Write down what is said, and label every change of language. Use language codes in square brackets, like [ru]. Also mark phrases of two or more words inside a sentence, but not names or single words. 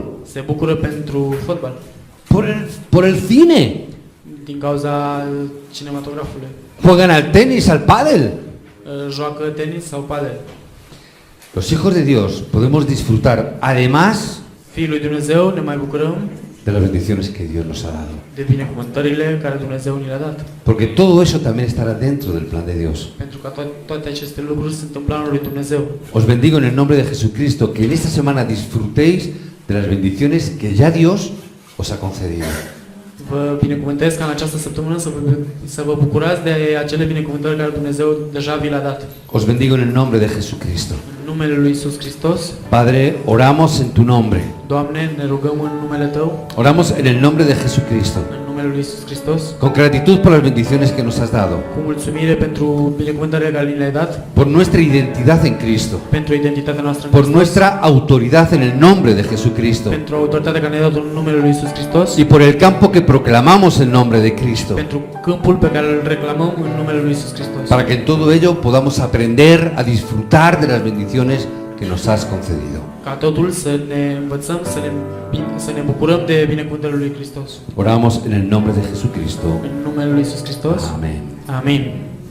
[ro] Se bucură pentru fotbal, [es] por el cine. [ro] din cauza cinematografului. [es] Juegan al tenis, al pádel. [ro] Joacă tenis sau padel. [es] Los hijos de Dios podemos disfrutar, además [ro] Fiii lui Dumnezeu ne mai bucurăm [es] de las bendiciones que Dios nos ha dado. [ro] de binecuvântările care Dumnezeu ni le-a dat. [es] Porque todo eso también estará dentro del plan de Dios. [ro] Pentru că toate aceste lucruri sunt în planul lui Dumnezeu. [es] Os bendigo en el nombre de Jesucristo, que en esta semana disfrutéis de las bendiciones que ya Dios os ha concedido. [ro] Vă binecuvântez ca în această săptămână să vă bucurați de acele binecuvântări care Dumnezeu deja vi le-a dat. [es] Os bendigo en el nombre de Jesucristo. [ro] În numele lui Iisus Hristos, [es] Padre, oramos en tu nombre. [ro] Doamne, ne rugăm în numele Tău, [es] Oramos en el nombre de Jesucristo. [ro] în numele lui Iisus Hristos, [es] Con gratitud por las bendiciones que nos has dado. [ro] cu mulțumire pentru binecuvântările care ni le-ai dat, [es] Por nuestra identidad en Cristo. [ro] pentru identitatea noastră în [es] Por [ro] Hristos, [es] nuestra autoridad en el nombre de Jesucristo. [ro] pentru autoritatea care ne-ai dat în numele lui Iisus Hristos, [es] Y por el campo que proclamamos en nombre de Cristo. [ro] pentru câmpul pe care îl reclamăm în numele lui Iisus Hristos. [es] Para que en todo ello podamos aprender a disfrutar de las bendiciones que nos has concedido. [ro] Ca totul să ne învățăm, să ne bucurăm de binecuvântările lui Hristos. [es] Oramos en el nombre de Jesucristo. [ro] În numele lui Iisus Hristos. [es] Amén. [ro] Amin.